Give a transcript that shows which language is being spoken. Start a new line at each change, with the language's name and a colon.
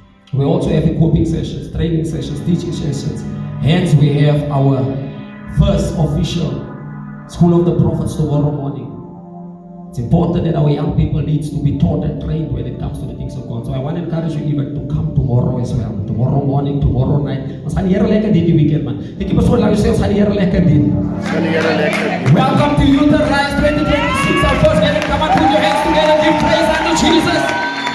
English: We also have equipping sessions, training sessions, teaching sessions. Hence, we have our first official School of the Prophets tomorrow morning. It's important that our young people need to be taught and trained when it comes to the things of God. So I want to encourage you even to come tomorrow as well. Tomorrow morning, tomorrow night.
Afrikaans: Ons gaan die Here lekker dien die weekend, man. Dink jy persoon laat jou sê, ons gaan die Here lekker dien.
English: Welcome to Youth Arise 2026. Our first gathering. Come on, put your hands together. Give praise unto Jesus.